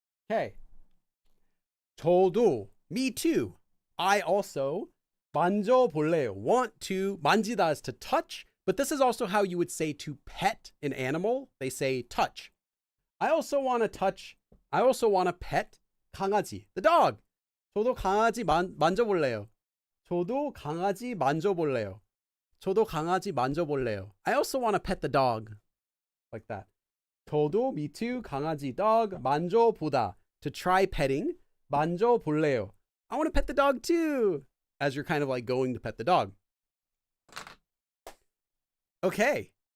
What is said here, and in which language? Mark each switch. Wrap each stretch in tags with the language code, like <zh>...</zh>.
<en>Okay.</en> <ko>저도,</ko> <en>me too. I also,</en> <ko>만져볼래요.</ko> <en>Want to, 만지다 is to touch, but this is also how you would say to pet an animal. They say touch. I also want to pet</en> <ko>강아지,</ko> <en>the dog.</en> <ko>저도 강아지 만져볼래요. 저도 강아지 만져볼래요. 저도 강아지 만져볼래요.</ko> <en>I also want to pet the dog. Like that.</en> <ko>저도,</ko> <en>me too,</en> <ko>강아지,</ko> <en>dog,</en> <ko>만져보다.</ko> <en>To try petting,</en> <ko>만져볼래요.</ko> <en>I want to pet the dog too. As you're kind of like going to pet the dog. Okay.</en>